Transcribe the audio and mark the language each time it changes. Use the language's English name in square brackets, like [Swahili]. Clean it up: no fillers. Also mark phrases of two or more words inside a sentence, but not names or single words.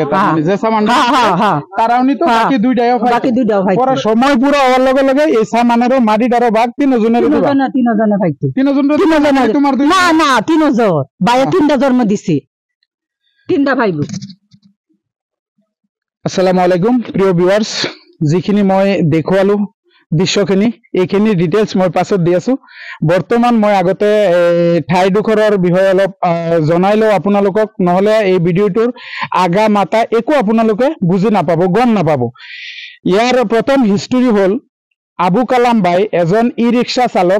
[Bangla] তার মানে যে সামানটা তারাও নিতো, বাকি 2টাও পাইতো। পরে সময় পুরো হওয়ার লগে লগে এই সামানেরও মাটিটারও ভাগ 3 জনের দিবা। 3 জনে পাইতো। 3 জন তোমার না 3 জন ভাইয়া 3টা জন্ম দিছে, 3টা ভাইবো। [Arabic] السلام عليكم [Assamese] প্রিয় ভিউয়ার্স, যিখিনি মই দেখুৱালো দৃশ্যখিনি, এইখিনি ডিটেইলছ মই পাছত দি আছো। বৰ্তমান মই আগতে ঠাইডোখৰৰ বিষয়ে অলপ জনাই লওঁ আপোনালোকক, নহলে এই ভিডিঅ'টোৰ আগা মাতা একো আপোনালোকে বুজি নাপাব, গম নাপাব। ইয়াৰ প্ৰথম হিষ্টৰী হ'ল আবু কালাম বাই এজন ই ৰিক্সা চালক।